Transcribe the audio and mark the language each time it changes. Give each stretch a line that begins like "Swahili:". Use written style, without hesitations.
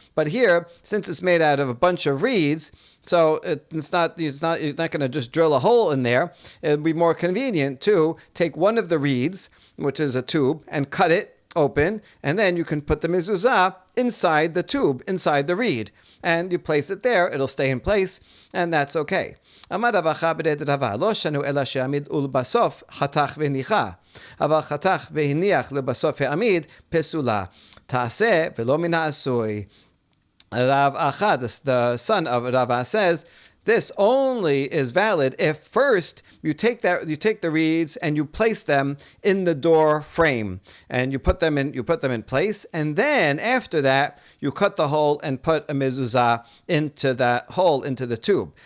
English: But here, since it's made out of a bunch of reeds, so you're not going to just drill a hole in there. It would be more convenient to take one of the reeds, which is a tube, and cut it open, and then you can put the mezuzah inside the tube, inside the reed, and you place it there. It'll stay in place, and that's okay.
Hebrew: אמר רב אחא ברד רבא, לא שנו אלא שהעמיד ולבסוף חתך והניחה, אבל חתך והניח לבסוף העמיד פסולה. תעשה ולא מן העשוי.
English: Rav Achad, the son of Rava, says this only is valid if first you take the reeds and you place them in the door frame, and you put them in place, and then after that you cut the hole and put a mezuzah into that hole, into the tube.